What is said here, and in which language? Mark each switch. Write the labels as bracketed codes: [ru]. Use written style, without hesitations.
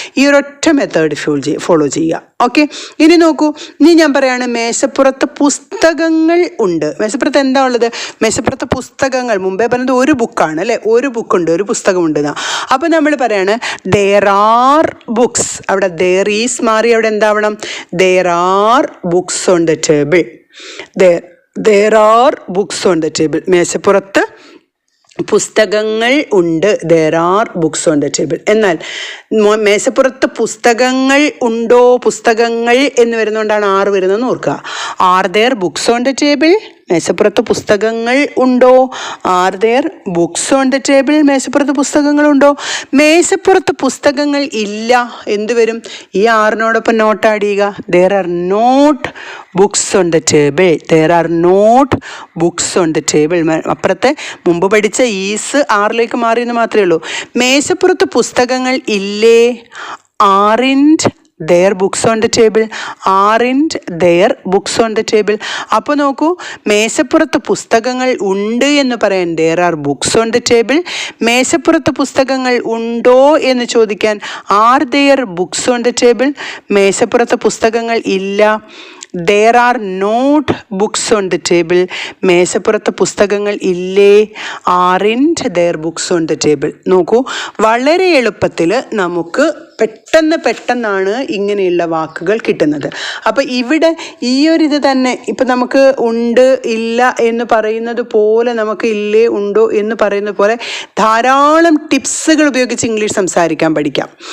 [ml] ഈ ഒരൊറ്റ method follow ചെയ്യുക. ഓക്കെ, ഇനി നോക്കൂ, ഇനി ഞാൻ പറയാണ് മേശപ്പുറത്ത് പുസ്തകങ്ങൾ ഉണ്ട്. മേശപ്പുറത്ത് എന്താ ഉള്ളത്? മേശപ്പുറത്ത് പുസ്തകങ്ങൾ. മുമ്പേ പറഞ്ഞത് ഒരു ബുക്കാണ് അല്ലേ, ഒരു ബുക്കുണ്ട്, ഒരു പുസ്തകമുണ്ട്. അപ്പോൾ നമ്മൾ പറയാണ് [en] there are books. [ml] അവിടെ [en] there is [ml] മാറി അവിടെ എന്താവണം? [en] there are books on the table. there are books on the table. [ml] മേശപ്പുറത്ത് പുസ്തകങ്ങൾ ഉണ്ട്. [en] there are books on the table. [ml] എന്നാൽ മേശപ്പുറത്ത് പുസ്തകങ്ങൾ ഉണ്ടോ? പുസ്തകങ്ങൾ എന്ന് വരുന്നതുകൊണ്ടാണ് ആറ് വരുന്നതെന്ന് ഓർക്കുക. [en] are there books on the table? [ml] മേശപ്പുറത്ത് പുസ്തകങ്ങൾ ഉണ്ടോ? [en] Are there books on the table? [ml] മേശപ്പുറത്ത് പുസ്തകങ്ങളുണ്ടോ? മേശപ്പുറത്ത് പുസ്തകങ്ങൾ ഇല്ല, എന്ത് വരും? ഈ ആറിനോടൊപ്പം നോട്ട് ആഡ് ചെയ്യുക. [en] there are not books on the table. there are not books on the table. [ml] അപ്പുറത്തെ മുമ്പ് പഠിച്ച ഈസ് ആറിലേക്ക് മാറിയെന്ന് മാത്രമേ ഉള്ളൂ. മേശപ്പുറത്ത് പുസ്തകങ്ങൾ ഇല്ലേ? [en] aren't their books on the table. aren't their books on the table. [ml] അപ്പോൾ നോക്കൂ, മേശപ്പുറത്ത് പുസ്തകങ്ങൾ ഉണ്ട് എന്ന് പറയാൻ [en] there are books on the table. [ml] മേശപ്പുറത്ത് പുസ്തകങ്ങൾ ഉണ്ടോ എന്ന് ചോദിക്കാൻ [en] are there books on the table. [ml] മേശപ്പുറത്ത് പുസ്തകങ്ങൾ ഇല്ല, [en] there are not books on the table. [ml] മേശപ്പുറത്ത് പുസ്തകങ്ങൾ ഇല്ലേ? [en] aren't there books on the table. [ml] നോക്കൂ, വളരെ എളുപ്പത്തിൽ നമുക്ക് പെട്ടെന്നാണ് ഇങ്ങനെയുള്ള വാക്കുകൾ കിട്ടുന്നത്. അപ്പോൾ ഇവിടെ ഈ ഒരു ഇത് തന്നെ ഇപ്പം നമുക്ക് ഉണ്ട് ഇല്ല എന്ന് പറയുന്നത് പോലെ, നമുക്ക് ഇല്ലേ ഉണ്ടോ എന്ന് പറയുന്നത് പോലെ ധാരാളം ടിപ്സുകൾ ഉപയോഗിച്ച് ഇംഗ്ലീഷ് സംസാരിക്കാൻ പഠിക്കാം.